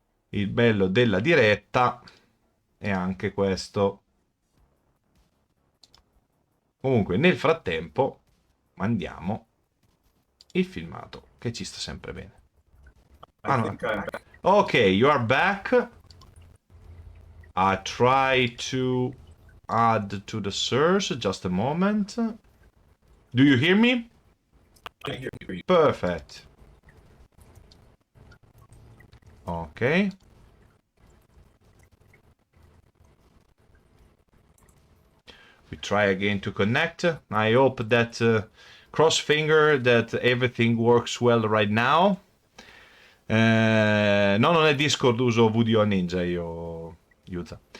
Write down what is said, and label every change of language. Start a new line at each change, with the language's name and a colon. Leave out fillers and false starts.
Italian: Il bello della diretta è anche questo. Comunque nel frattempo mandiamo il filmato che ci sta sempre bene.
English: Ah, no. Ok, you are back. I try to add to the search, just a moment. Do you hear me? I hear you. Perfect. Ok. We try again to connect. I hope that cross finger that everything works well right now.
Italian: No, non è Discord, uso VDO Ninja io, Yuza.